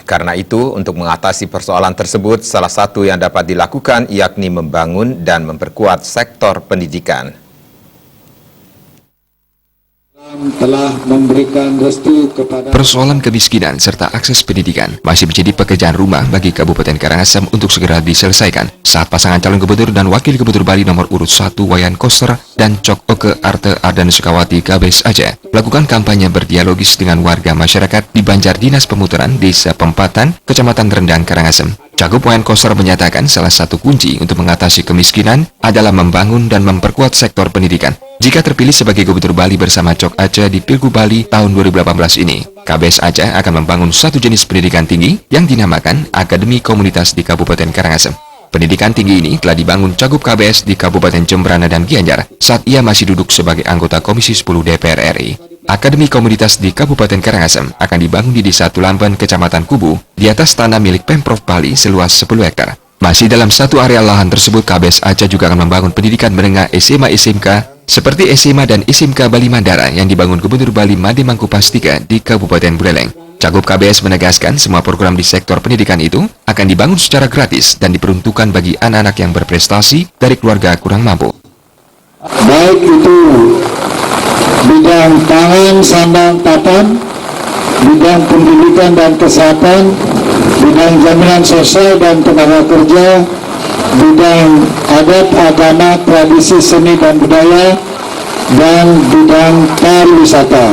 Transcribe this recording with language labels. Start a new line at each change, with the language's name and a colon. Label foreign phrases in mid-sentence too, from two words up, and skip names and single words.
Indonesian: Karena itu, untuk mengatasi persoalan tersebut, salah satu yang dapat dilakukan yakni membangun dan memperkuat sektor pendidikan. Telah memberikan restu kepada persoalan kemiskinan serta akses pendidikan masih menjadi pekerjaan rumah bagi Kabupaten Karangasem untuk segera diselesaikan saat pasangan calon gubernur dan wakil gubernur Bali nomor urut 1 Wayan Koster dan Cok Oke Arte Ardan Sukawati KBS Aceh melakukan kampanye berdialogis dengan warga masyarakat di Banjar Dinas Pemutaran Desa Pempatan, Kecamatan Rendang, Karangasem. Cagup Wayan Koster menyatakan salah satu kunci untuk mengatasi kemiskinan adalah membangun dan memperkuat sektor pendidikan. Jika terpilih sebagai Gubernur Bali bersama Cok Aceh di Pilgub Bali tahun 2018 ini, KBS Aceh akan membangun satu jenis pendidikan tinggi yang dinamakan Akademi Komunitas di Kabupaten Karangasem. Pendidikan tinggi ini telah dibangun Cagup KBS di Kabupaten Jembrana dan Gianyar saat ia masih duduk sebagai anggota Komisi 10 DPR RI. Akademi Komunitas di Kabupaten Karangasem akan dibangun di Desa Tulamban, Kecamatan Kubu, di atas tanah milik Pemprov Bali seluas 10 hektar. Masih dalam satu area lahan tersebut, KBS Aceh juga akan membangun pendidikan menengah SMA SMK seperti SMA dan SMK Bali Mandara yang dibangun Gubernur Bali Made Mangkupas III di Kabupaten Buleleng. Cagup KBS menegaskan semua program di sektor pendidikan itu akan dibangun secara gratis dan diperuntukkan bagi anak-anak yang berprestasi dari keluarga kurang mampu. baik itu bidang pangan, sandang, papan, bidang pendidikan dan kesehatan, bidang jaminan sosial dan tenaga kerja, bidang adat, agama, tradisi, seni dan budaya, dan bidang pariwisata.